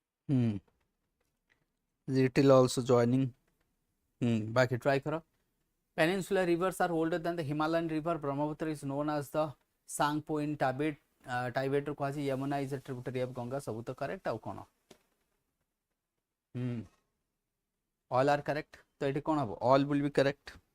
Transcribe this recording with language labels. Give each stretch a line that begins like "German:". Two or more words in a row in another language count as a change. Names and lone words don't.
English: little also joining
Hindi: बाकी ट्राई करो
English: Peninsular rivers are older than the Himalayan river. Brahmaputra is known as the Sangpo in Tibet. Tibet
Odia: ରୁ କୁହାଯାଏ
English: Yamuna is a tributary of Ganga.
Odia: ସବୁ ତ correct ଆଉ କ'ଣ?
English: All are correct.
Odia: ତ ଏଠି କ'ଣ ହବ?
English: All will be correct.